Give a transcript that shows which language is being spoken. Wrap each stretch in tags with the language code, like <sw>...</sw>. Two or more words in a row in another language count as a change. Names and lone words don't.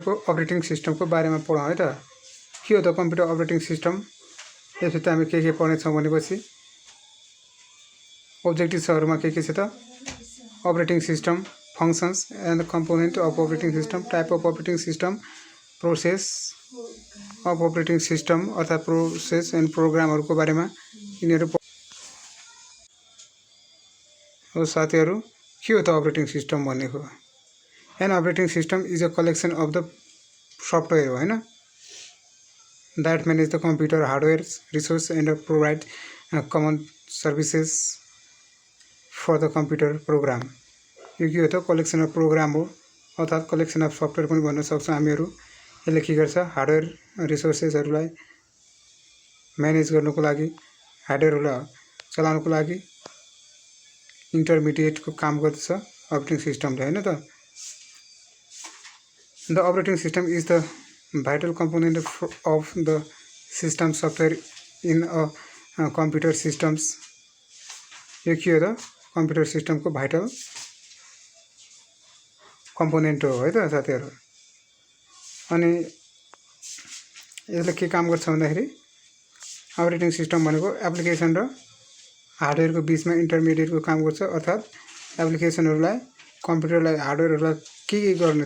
<ne>अपरेटिङ सिस्टमको बारेमा पढौँ है त। के हो त</ne> <en>computer operating system?</en> <ne>यसभित्र हामी के पढ्नेछौँ भनेपछि ऑब्जेक्टिव्सहरुमा के छ त?</ne> <en>operating system, functions and component of operating system, type of operating system, process of operating system अर्थात process and programs</en> <ne>बारेमा यिनीहरु हो। साथीहरु के हो त</ne> <en>operating system</en> <ne>भनेको?</ne> <en>an operating system is a collection of the software</en> <ne>हो हैन,</ne> <en>that manage the computer hardware resource and provide common services for the computer program।</en> <ne>यो के हो त?</ne> <en>collection of program</en> <ne>हो अर्थात</ne> <en>collection of software</en> <ne>पनि भन्न सक्छौं हामीहरु। यसले के गर्छ?</ne> <en>hardware resources</en> <ne>म्यानेज गर्नको लागि, हार्डवेयरलाई चलाउनको लागि इन्टरमिडिएटको काम गर्छ अपरेटिङ सिस्टमले हैन त।</ne> <en>The operating system is the vital component of the system software in a computer systems।</en> <ne>यो के हो त? कम्प्युटर सिस्टमको</ne> <en>vital component</en> <ne>हो है त साथीहरु। अनि यसले के काम गर्छ भन्दाखेरि</ne> <en>operating system</en> <ne>भनेको एप्लिकेसन र हार्डवेयरको बीचमा इन्टरमिडिएटको काम गर्छ अर्थात एप्लिकेसनहरुलाई कम्प्युटरलाई हार्डवेयरहरुलाई के गर्ने त?</ne>